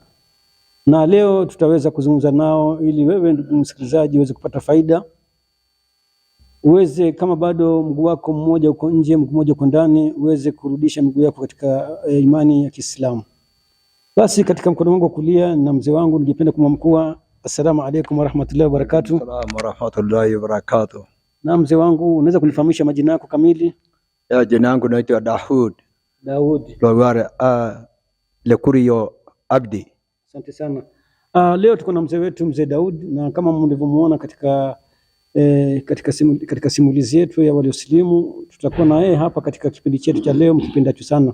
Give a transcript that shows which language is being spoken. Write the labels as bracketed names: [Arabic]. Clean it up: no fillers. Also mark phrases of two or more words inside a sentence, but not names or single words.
[Swahili] Na leo tutaweza kuzungumza nao ili wewe ndugu msikilizaji uweze kupata faida, uweze kama bado mguu wako mmoja uko nje mguu mmoja uko ndani, uweze kurudisha miguu yako katika imani ya Kiislamu. Basi katika mkono wangu kulia na mzee wangu, ningependa kumwamkua [Arabic] السلام عليكم ورحمة الله وبركاته. السلام ورحمة الله وبركاته. [Swahili] Na mzee wangu, unaweza kunifahamisha majina yako kamili? Ya, jina langu naitwa Daud Logare Lekurio Abdi. Asante sana. Leo tuko na mzee wetu mzee Daud, na kama mlivyomuona katika simulizi yetu ya walioslimu, tutakuwa na yeye hapa katika kipindi chetu cha leo mkipendacho sana.